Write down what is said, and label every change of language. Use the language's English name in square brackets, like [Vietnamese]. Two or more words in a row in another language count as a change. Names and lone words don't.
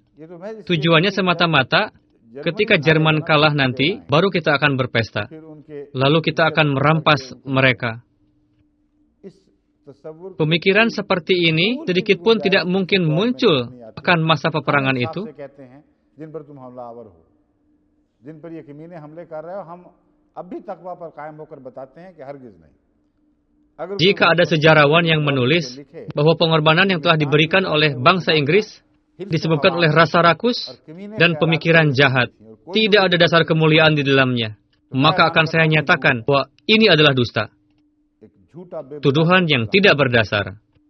[Indonesian] Tujuannya semata-mata ketika Jerman kalah nanti, baru kita akan berpesta. Lalu kita akan merampas mereka. Pemikiran seperti ini sedikit pun tidak mungkin muncul akan masa peperangan itu. [Hindi] जिन पर तुम हमलावर हो, जिन पर ये कमीने हमले कर रहे हो, हम अब भी तकवा पर कायम होकर बताते हैं कि हरगिज नहीं. [Indonesian] Jika ada sejarawan yang menulis bahwa pengorbanan yang telah diberikan oleh bangsa Inggris disebabkan oleh rasa rakus dan pemikiran jahat, tidak ada dasar kemuliaan di dalamnya, maka akan saya nyatakan bahwa ini adalah dusta. Tuduhan yang tidak berdasar.